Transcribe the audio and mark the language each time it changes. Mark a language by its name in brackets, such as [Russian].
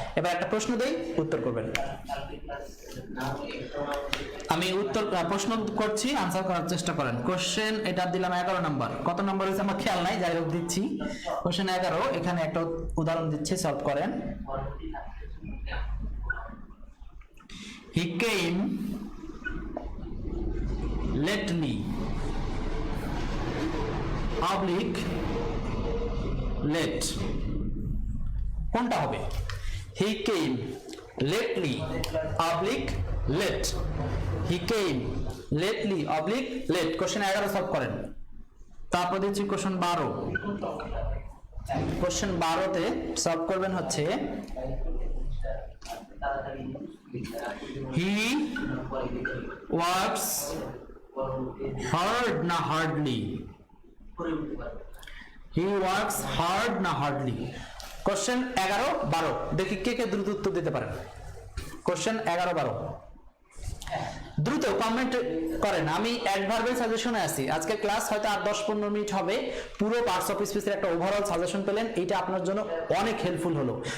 [Bangla] এবার একটা প্রশ্ন দেই, উত্তর করবেন। আমি প্রশ্ন করছি, আনসার করার চেষ্টা করেন। কোশ্চেন এটা দিলাম 11 নম্বর, কত নম্বর হয়েছে আমার খেয়াল নাই, যাই হোক দিচ্ছি। কোশ্চেন 11, এখানে একটা উদাহরণ দিচ্ছি, সলভ করেন। [English] He came lately, oblique late, [Bangla] কোনটা হবে? [English] He came lately, oblique late, he came lately, oblique late। [Bangla] Question 11 solve করেন। তারপর দিচ্ছি কোশ্চেন 12। কোশ্চেন 12তে সলভ করবেন হচ্ছে [English] he works hard [Bangla] না hardly, he works hard না hardly। কোশ্চেন 11, 12 দেখি কে কে দ্রুত উত্তর দিতে পারেন। কোশ্চেন 11, 12 দ্রুত কমেন্ট করেন। আমি অ্যাডভার্বের সাজেশনে আছি। আজকে ক্লাস হয়তো আর 10-15 মিনিট হবে, পুরো পার্টস অফ স্পিচের একটা ওভারঅল সাজেশন পেলেন, এটা আপনার জন্য অনেক হেল্পফুল হলো।